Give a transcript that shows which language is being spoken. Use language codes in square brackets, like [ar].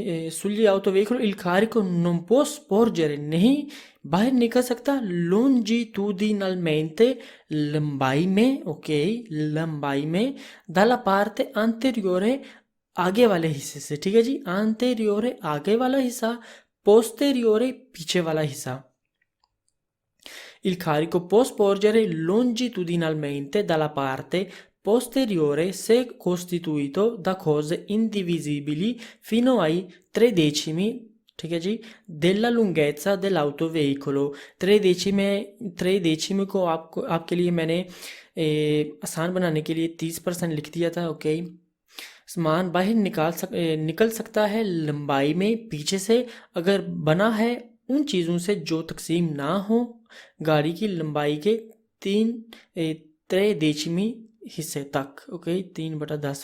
[it] Sugli autoveicoli il carico non può sporgere, [hi] नहीं बाहर निकल सकता [it] longitudinalmente, [hi] लंबाई में, ओके, लंबाई में [it] dalla parte anteriore, [hi] आगे वाले हिस्से से, ठीक है जी, anteriore आगे वाला हिस्सा, posteriore पीछे वाला हिस्सा। [it] Il carico può sporgere longitudinalmente dalla parte posteriore se costituito da cose indivisibili fino ai 3/10, [hi] ठीक है जी, [it] della lunghezza dell'autoveicolo। [hi] 3/10 को आपके लिए मैंने आसान बनाने के लिए 30% लिख दिया था, ओके। सामान बाहर निकल सकता है लंबाई में पीछे से अगर बना है उन चीज़ों से जो तकसीम ना हो गाड़ी की लंबाई के 3/10 हिस्से तक, ओके, 3/10।